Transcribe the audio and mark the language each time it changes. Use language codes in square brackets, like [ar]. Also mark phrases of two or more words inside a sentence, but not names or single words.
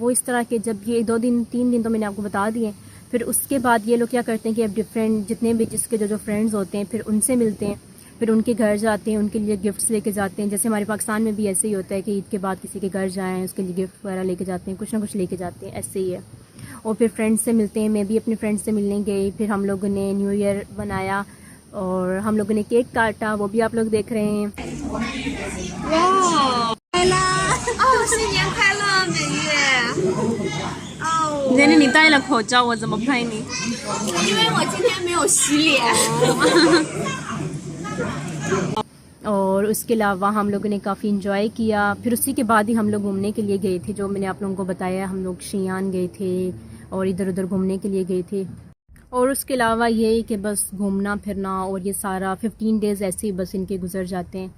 [hi] वो इस तरह के, जब ये 2 दिन 3 दिन तो मैंने आपको बता दिए, फिर उसके बाद ये लोग क्या करते हैं कि अब डिफरेंट जितने भी जिसके जो फ्रेंड्स होते हैं फिर उनसे मिलते हैं, फिर उनके घर जाते हैं, उनके लिए गिफ्ट्स लेके जाते हैं। जैसे हमारे पाकिस्तान में भी ऐसे ही होता है कि ईद के बाद किसी के घर जाएँ, उसके लिए गिफ्ट वगैरह लेके जाते हैं, कुछ ना कुछ लेके जाते हैं, ऐसे ही है। और फिर फ्रेंड्स से मिलते हैं। मैं भी अपने फ्रेंड्स से मिलने गई, फिर हम लोगों ने [en] New Year [hi] बनाया और हम लोगों ने केक काटा, वो भी आप लोग देख रहे हैं। [zh] 快乐！哦，新年快乐，美月！哦，你戴了口罩，我怎么拍你？因为我今天没有洗脸。 [hi] और उसके अलावा हम लोगों ने काफ़ी इंजॉय किया। फिर उसी के बाद ही हम लोग घूमने के लिए गए थे, जो मैंने आप लोगों को बताया, हम लोग शियान गए थे और इधर उधर घूमने के लिए गए थे। और उसके अलावा ये कि बस घूमना फिरना, और ये सारा 15 डेज़ ऐसे ही बस इनके गुजर जाते हैं।